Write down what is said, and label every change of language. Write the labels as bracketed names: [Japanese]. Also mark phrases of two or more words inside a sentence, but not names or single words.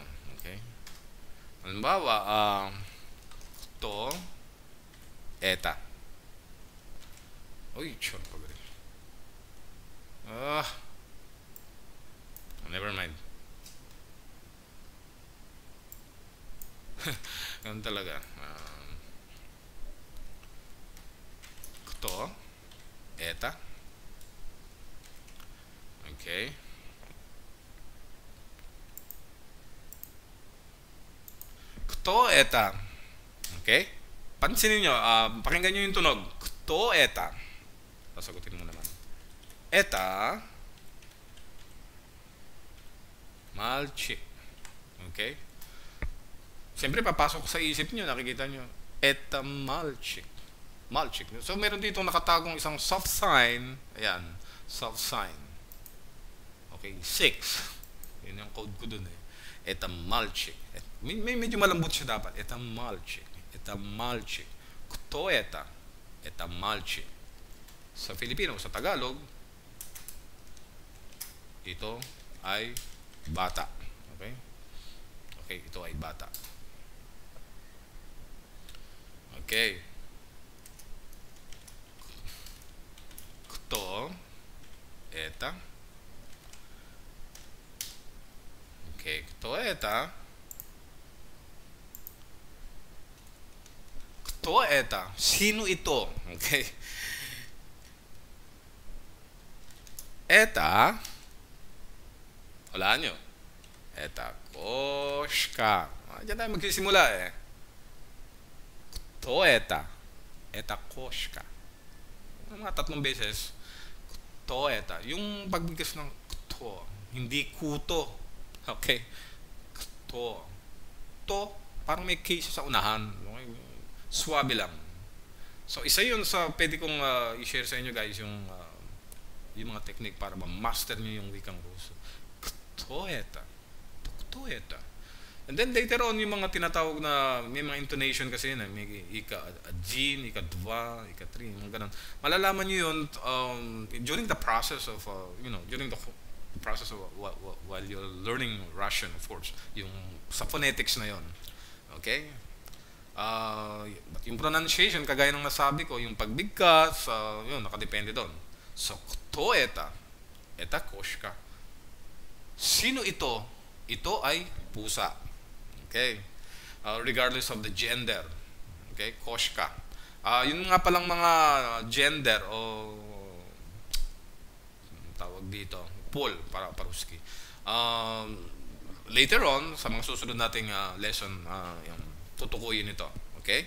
[Filipino] Okay? Halimbawa, [Russian] кто, это. [Filipino] Uy, sure pa rin. [English] Never mind. [Filipino] Ganun talaga. [Russian] Кто? Это. Okay. Кто это? Okay? [Filipino] Pansinin nyo, pakinggan nyo yung tunog. [Russian] Кто это? [Filipino] Sasagutin mo naman. [Russian] Это мальчик. Okay? [Filipino] Siyempre, papasok sa isip nyo, nakikita nyo. [Russian] Это мальчик. Mальчик. [Filipino] So, meron dito nakatagong isang soft sign. Ayan, soft sign. Okay, 6. Yun yung code ko dun eh. [Russian] Это мальчик. [Filipino] Medyo malambot siya dapat. [Russian] Это мальчик. Это мальчик. Кто это? Это мальчик. [Filipino] Sa Filipino, sa Tagalog, ito ay bata. Okay? Okay, ito ay bata. Okay. [Russian] Кто это? Okay, кто это? Кто это? [Filipino] Sino ito? Okay. Это, wala nyo. [Russian] Это кошка. [Filipino] Diyan tayo magsisimula eh. [Russian] Кто это? Это кошка. [Filipino] Mga 3 beses. [Russian] Кто это? [Filipino] Yung pagbigkas ng кто, hindi kuto. Okay? [Russian] Кто. [Filipino] To, parang may case sa unahan. Okay? Swabe lang. So, isa yun sa pwede kong i-share sa inyo guys yung mga technique para ma-master nyo yung wikang Ruso. [Russian] Кто это? Кто это? [English] And then later on, [Filipino] yung mga tinatawag na, may mga intonation kasi yun, may ika-jin, ika-dwa, ika-tri, mga ganun. Malalaman nyo yun [English] during the process of, during the process of while you're learning Russian, of course. [Filipino] Yung sa phonetics na yun. Okay? Yung pronunciation, kagaya ng nasabi ko, yung pagbigkas, yun, nakadepende doon. [Russian] So, кто это? Это кошка. [Filipino] Sino ito? Ito ay pusa. Okay? [English] Regardless of the gender. [Filipino] Okay? Koshka. Yun nga palang mga gender o tawag dito, Pol, para paruski. [English] Later on, [Filipino] sa mga susunod nating lesson, yung tutukuyin ito. Okay?